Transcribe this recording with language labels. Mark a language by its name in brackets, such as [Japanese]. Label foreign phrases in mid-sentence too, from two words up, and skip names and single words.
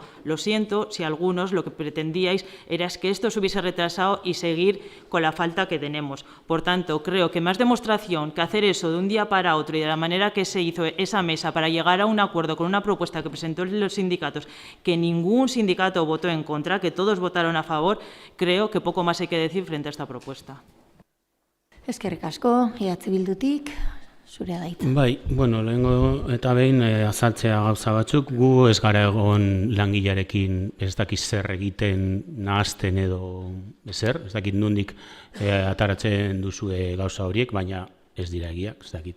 [Spanish] Lo siento si algunos lo que pretendíais era que esto se hubiese retrasado y seguir con la falta que tenemos. Por tanto, creo que más demostración que hacer eso de un día para otro y de la manera que se hizo esa mesa para llegar a un acuerdo con una propuesta que presentó los sindicatos, que ningún sindicato votó en contra, que todos votaron a favor, creo que poco más hay que decir frente a esta propuesta. [Basque] Eskerrik asko, EH Bildutik, zurea da hitza. Bai, bueno, lehengo eta behin azaltzea gauza batzuk, gu ez gara egon langilearekin ez dakiz zer egiten nahazten edo ezer, ez dakit nondik ataratzen duzue gauza horiek, baina ez dira egiak, ez dakit.